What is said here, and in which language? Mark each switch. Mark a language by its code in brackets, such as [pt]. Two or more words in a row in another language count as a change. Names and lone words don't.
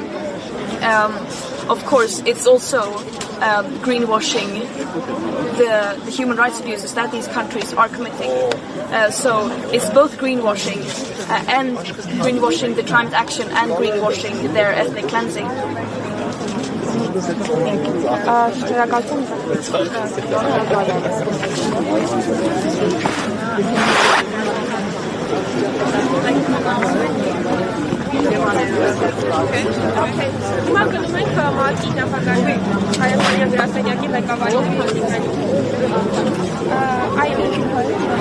[en] Of course, it's also greenwashing the human rights abuses that these countries are committing. So it's both greenwashing and greenwashing the climate action and greenwashing their ethnic cleansing. [hy] Հիմա գնում ենք մարտի նախագահի հայաստանյան գրասենյակի ղեկավարի այ